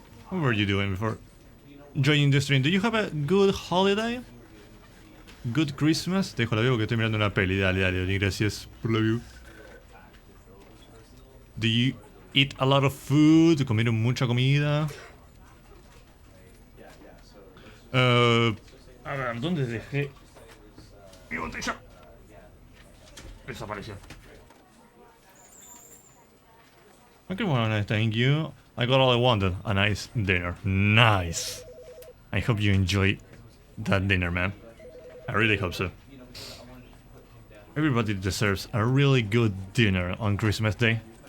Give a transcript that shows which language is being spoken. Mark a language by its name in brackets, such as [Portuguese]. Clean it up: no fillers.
[English] What were you doing before joining the stream? Do you have a good holiday? Good Christmas? [Spanish] Te dejo la view que estoy mirando una peli. Dale, dale, gracias por la view. [English] Do you eat a lot of food? [Spanish] ¿Comieron mucha comida? A ver, ¿dónde dejé mi botella? Desapareció. [English] Okay, well, nice, thank you. I got all I wanted. A nice dinner. Nice. I hope you enjoy that dinner, man. I really hope so. Everybody deserves a really good dinner on Christmas Day.